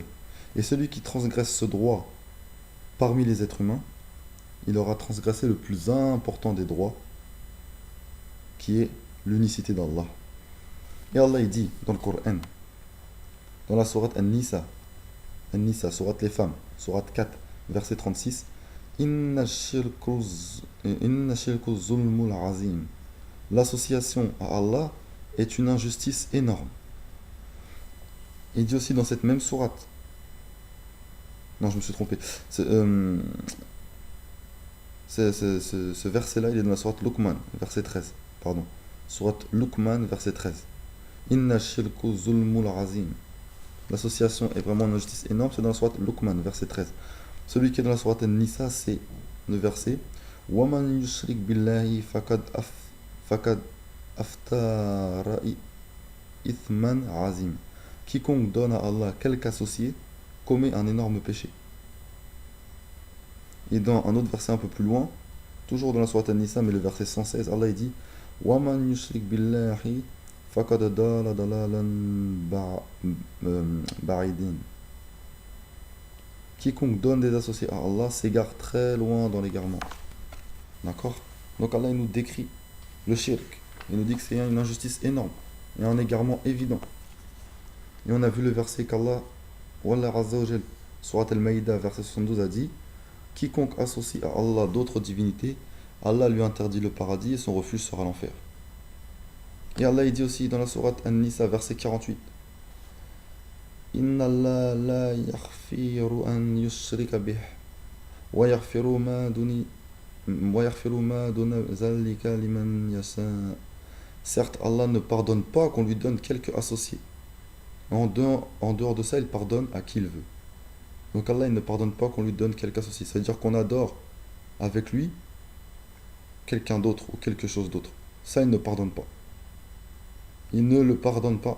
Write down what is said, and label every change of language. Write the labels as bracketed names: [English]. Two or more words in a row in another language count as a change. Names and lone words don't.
[French] Et celui qui transgresse ce droit parmi les êtres humains, il aura transgressé le plus important des droits, qui est l'unicité d'Allah. Et Allah, il dit dans le Coran, dans la sourate An-Nisa, sourate les femmes, sourate 4, verset 36, [Arabic] إن الشرك ظلم عظيم. [French] L'association à Allah est une injustice énorme. Il dit aussi dans cette même sourate, non je me suis trompé, ce verset-là il est dans la sourate Luqman, verset 13, pardon, sourate Luqman, verset 13. [Arabic] إن الشرك ظلم عظيم. [French] L'association est vraiment une injustice énorme, c'est dans la sourate Luqman, verset 13. Celui qui est dans la sourate An-Nisa, c'est le verset [Arabic] وَمَنْ يُشْرِكْ بِاللَّهِ فَقَدْ أَفْتَرَ إِثْمًا عَظِيمًا. [French] Quiconque donne à Allah quelque associé commet un énorme péché. Et dans un autre verset un peu plus loin, toujours dans la sourate An-Nisa, mais le verset 116, Allah dit [Arabic] وَمَنْ يُشْرِكْ بِاللَّهِ فَقَدْ ضَلَّ ضَلَالًا بَعِيدًا. [French] Quiconque donne des associés à Allah s'égare très loin dans l'égarement. D'accord? Donc Allah il nous décrit le shirk. Il nous dit que c'est une injustice énorme et un égarement évident. Et on a vu le verset qu'Allah, [Arabic] والله عز وجل, [French] Surat Al-Maïda, verset 72, a dit quiconque associe à Allah d'autres divinités, Allah lui interdit le paradis et son refuge sera l'enfer. Et Allah il dit aussi dans la sourate An-Nisa, verset 48, [Arabic] إن الله لا يغفر أن يشرك به ويغفر ما دون ذلك لمن يشاء. [French] Certes, Allah ne pardonne pas qu'on lui donne quelque associé. En dehors de ça, il pardonne à qui il veut. Donc Allah il ne pardonne pas qu'on lui donne quelque associé. C'est-à-dire qu'on adore avec lui quelqu'un d'autre ou quelque chose d'autre. Ça, il ne pardonne pas. Il ne le pardonne pas.